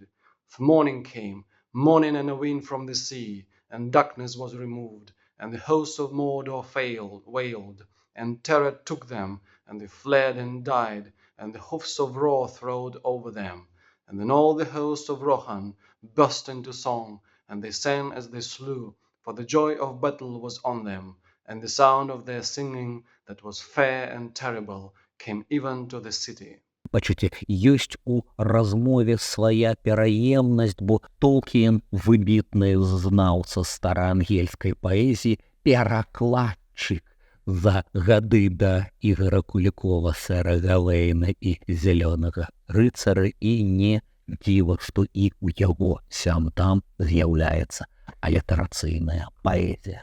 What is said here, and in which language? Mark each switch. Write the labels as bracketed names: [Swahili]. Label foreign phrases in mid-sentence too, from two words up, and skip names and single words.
[English] The morning came, morning and a wind from the sea, and darkness was removed, and the hosts of Mordor wailed, and terror took them, and they fled and died, and the hoofs of wrath rode over them. And then all the host of Rohan burst into song, and they sang as they slew, for the joy of battle was on them, and the sound of their singing, that was fair and terrible, came even to the city. [Belarusian] Бачыце, ёсць у размове свая пераемнасць, бо Толкін, выбітны знаўца стараангельскай паэзіі, перакладчык за гады да Ігора Кулікова, сэра Галэйна і зялёнага рыцара, і не дзіва, што і ў яго сям-там з'яўляецца алітарацыйная паэзія.